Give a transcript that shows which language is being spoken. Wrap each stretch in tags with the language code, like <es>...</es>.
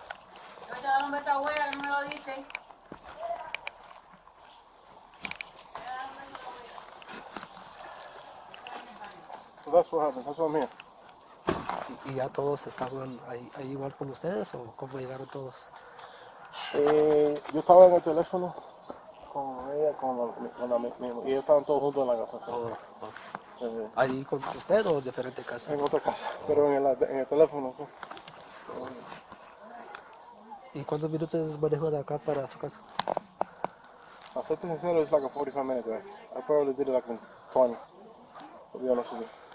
<en>Okay. So that's what happened. That's what I'm here.</en> <es>¿Y ya todos estaban ahí igual con ustedes o cómo llegaron todos? Yo estaba en el teléfono con ella, y ellos estaban todos juntos en la casa. ¿Ahí con usted o en diferente casa? En otra casa, pero en el teléfono. Sí. ¿Y cuántos minutos manejó de acá para su casa? Para serte sincero,</es> <en>it's like a 45 minute drive. I probably did it like in 20, to be honest with you.</en>